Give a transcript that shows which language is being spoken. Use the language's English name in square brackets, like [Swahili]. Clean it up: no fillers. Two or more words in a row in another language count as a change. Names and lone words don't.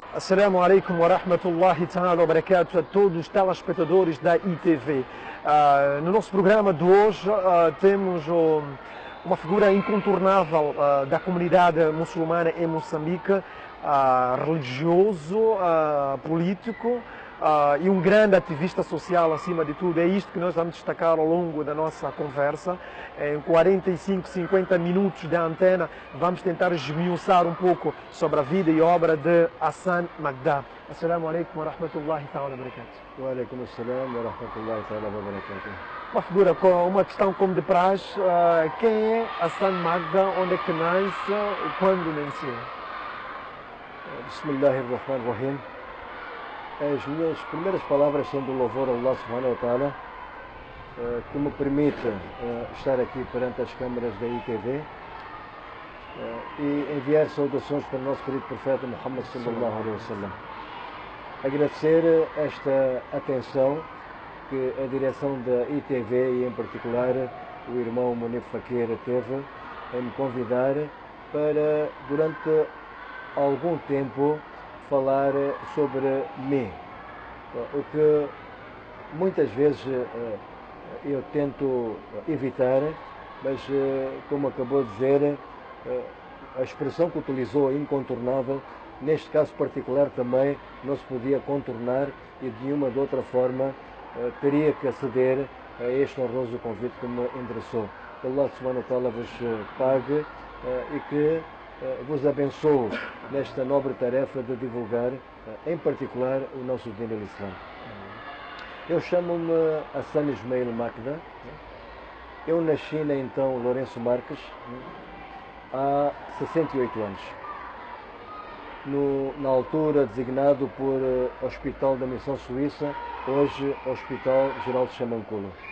[Arabic] السلام عليكم ورحمة الله تعالى وبركاته [Portuguese] a todos os telespectadores da ITV. No nosso programa de hoje temos uma figura incontornável da comunidade muçulmana em Moçambique, religioso, político e um grande ativista social acima de tudo. É isto que nós vamos destacar ao longo da nossa conversa. Em 45, 50 minutos de antena vamos tentar esmiuçar um pouco sobre a vida e obra de Hassan Magda. [Arabic] السلام عليكم ورحمة الله تعالى وبركاته. وعليكم السلام ورحمة الله تعالى وبركاته. [Portuguese] Uma figura com uma questão como de praxe, quem é Hassan Magda, onde é que nasce e quando nasceu? [Arabic] Bismillahirrahmanirrahim. [Portuguese] As minhas primeiras palavras são do louvor a [Arabic] الله سبحانه وتعالى, [Portuguese] que me permite estar aqui perante as câmaras da ITV e enviar saudações para o nosso querido profeta Muhammad [Arabic] صلى الله عليه وسلم. [Portuguese] Agradecer esta atenção que a direção da ITV e em particular o irmão Munif Fakir teve em me convidar para durante algum tempo falar sobre mim, o que muitas vezes eu tento evitar, mas como acabou de dizer, a expressão que utilizou, incontornável, neste caso particular também não se podia contornar e de uma ou de outra forma teria que aceder a este honroso convite que me endereçou. Que [Arabic] الله سبحانه وتعالى [Portuguese] vos pague e que vos abençoe nesta nobre tarefa de divulgar, em particular, o nosso [Arabic] دين الإسلام. [Portuguese] Eu chamo-me Hassan Ismail Magda. Eu nasci na então Lourenço Marques há 68 anos. Na altura designado por Hospital da Missão Suíça, hoje Hospital Geral de Xamanculo.